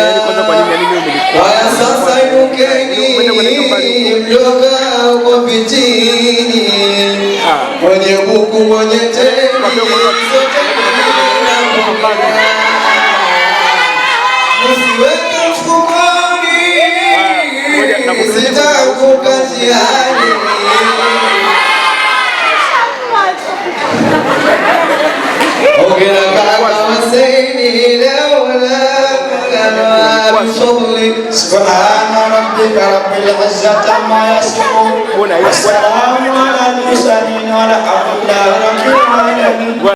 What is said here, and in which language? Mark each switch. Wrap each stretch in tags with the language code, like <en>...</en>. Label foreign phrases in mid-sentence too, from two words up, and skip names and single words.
<sw>Haya sasa inukeni mlioka kwa vitini, mwenye buku mwenye teni msiweke mfukoni, sitaanguka njiani. Ongera kaka Husaini leo wala kama bisawli.</sw> <ar>سبحان ربك رب العزة عما يصفون وسلام على المرسلين والحمد لله رب العالمين.</ar>